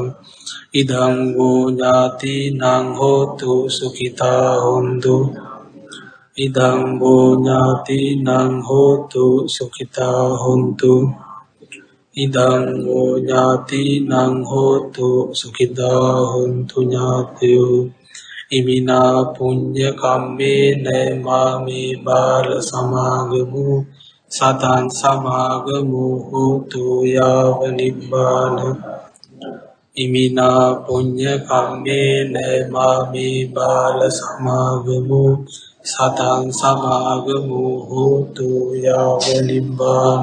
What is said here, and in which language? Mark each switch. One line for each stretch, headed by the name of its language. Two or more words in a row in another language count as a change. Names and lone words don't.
Pali: ඉදං වූ ඥාතිනං හෝතු සුඛිතා හොන්තු. ඉදං වූ ඥාතිනං හෝතු සුඛිතා හොන්තු. ඉදං වූ ඥාතිනං හෝතු සුඛිතා හොන්තු ඥාතයෝ. ඉමිනා පුඤ්ඤ කම්මේන මාමේ බාල සමාගමු සතං සමාගමු හෝතු යාව නිබ්බාන. ඉමිනා පුඤ්ඤ කම්මේන මාමේ බාල සමාගමු සතං සමාගමු හෝතු යාව නිබ්බාන.